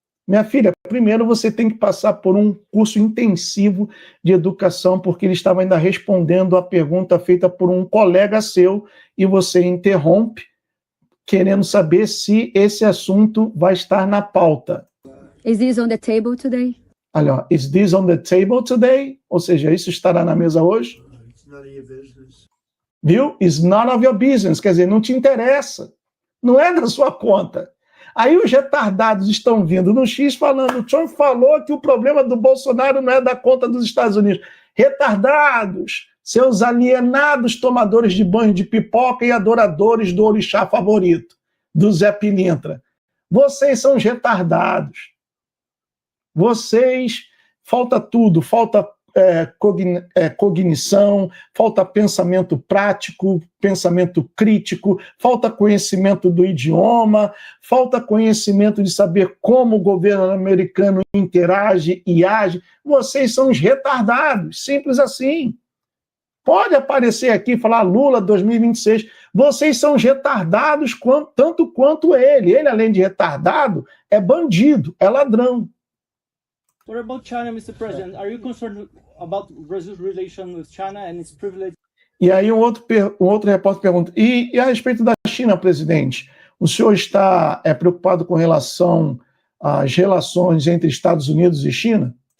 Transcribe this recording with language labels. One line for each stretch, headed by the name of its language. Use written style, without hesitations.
Portuguese: Minha filha, primeiro você tem que passar por um curso intensivo de educação, porque ele estava ainda respondendo a pergunta feita por um colega seu e você interrompe, querendo saber se esse assunto vai estar na pauta.
English: Is this on the table today? Olha, ó, is this on the table today?
Portuguese: Ou seja, isso estará na mesa hoje? Viu?
English: It's none of your business.
Portuguese: Quer dizer, não te interessa. Não é da sua conta. Aí os retardados estão vindo no X falando, o Trump falou que o problema do Bolsonaro não é da conta dos Estados Unidos. Retardados, seus alienados tomadores de banho de pipoca e adoradores do orixá favorito, do Zé Pilintra. Vocês são os retardados. Vocês, falta tudo, falta cognição, falta pensamento prático, pensamento crítico, falta conhecimento do idioma, falta conhecimento de saber como o governo americano interage e age. Vocês são os retardados, simples assim. Pode aparecer aqui e falar Lula 2026. Vocês são os retardados tanto quanto ele. Ele, além de retardado, é bandido, é ladrão.
English: What about China, Mr. President? Are you concerned about Brazil's relation with China and its privilege?
Portuguese: E aí um outro repórter pergunta, e a respeito da China, presidente, o senhor está preocupado com relação às relações entre Estados Unidos e China?